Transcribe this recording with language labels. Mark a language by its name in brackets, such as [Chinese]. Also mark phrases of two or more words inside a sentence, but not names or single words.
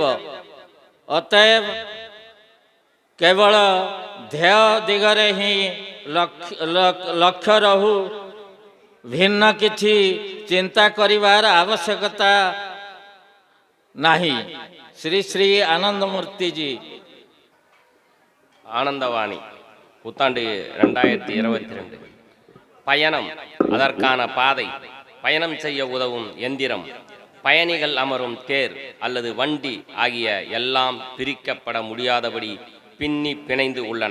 [Maithili] अतएव केवल ध्येय दिगरे ही लक्ष्य रहू, भिन्न किछि चिंता करिवार आवश्यकता नहीं। श्री श्री आनंद मूर्ति जी। [Tamil] ஆனந்தவாணி புத்தாண்டு 2022 பயணம் அதற்கான பாதை, பயணம் செய்ய உதவும் எந்திரம், பயணிகள் அமரும் தேர் அல்லது வண்டி ஆகிய எல்லாம் பிரிக்கப்பட முடியாதபடி பின்னி பிணைந்து உள்ளன.